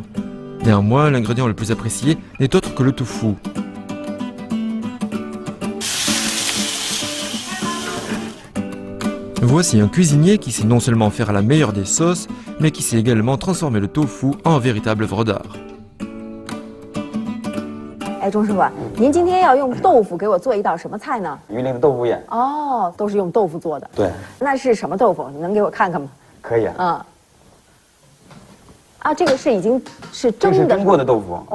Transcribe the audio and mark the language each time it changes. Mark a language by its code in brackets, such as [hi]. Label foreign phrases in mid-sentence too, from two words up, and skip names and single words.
[fr] Néanmoins, l'ingrédient le plus apprécié n'est autre que le tofu. Voici un cuisinier qui sait non seulement faire la meilleure des sauces, mais qui sait également transformer le tofu en véritable œuvre d'art. [zh] 哎，钟师傅，您今天要用豆腐给我做一道什么菜呢？榆林的豆腐眼。哦，都是用豆腐做的。对。那是什么豆腐？你能给我看看吗？可以啊。啊，这个是已经是蒸的。这是蒸过的豆腐。